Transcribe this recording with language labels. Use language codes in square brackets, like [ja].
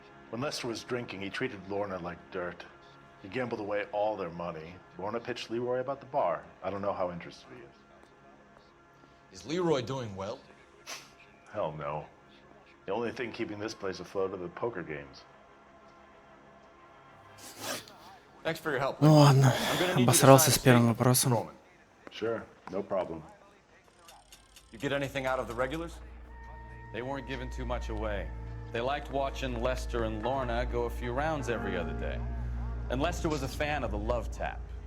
[en] When Lester was drinking, he treated Lorna like dirt. He gambled away all their money. Lorna pitched Leroy about the bar. I don't know how interested he is. Is Leroy doing well? Hell no. The only thing keeping this place afloat are the poker games. Thanks for your help. [ru] Ну ладно, обосрался с первым вопросом. [en] Sure, no problem. You get anything out of the regulars? They weren't giving too much away. They liked watching Lester and Lorna go a few rounds every other day. And Lester was a fan of the love tap.